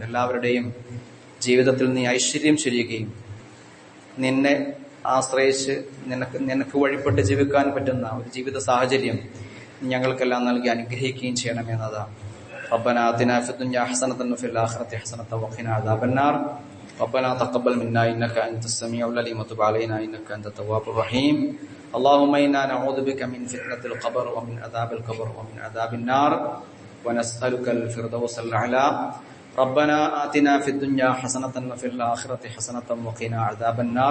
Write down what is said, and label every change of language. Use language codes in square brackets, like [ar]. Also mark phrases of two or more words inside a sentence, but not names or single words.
[ml] എല്ലാവരുടെയും ജീവിതത്തിൽ നീ ഐശ്വര്യം ചൊരിയുകയും നിന്നെ ആശ്രയിച്ച് നിനക്ക് വഴിപ്പെട്ട് ജീവിക്കാൻ പറ്റുന്ന ഒരു ജീവിത സാഹചര്യം ഞങ്ങൾക്കെല്ലാം നൽകി അനുഗ്രഹിക്കുകയും ചെയ്യണമേ. [ar] എന്നതാ ربنا آتنا في الدنيا حسنة وفي الآخرة حسنة وقنا عذاب النار. ربنا تقبل منا إنك أنت السميع العليم وتب علينا إنك أنت التواب الرحيم. اللهم إنا نعوذ بك من فتنة القبر ومن عذاب القبر ومن عذاب النار ونسألك الفردوس الأعلى. ربنا آتنا في الدنيا حسنة وفي الآخرة حسنة وقنا عذاب النار.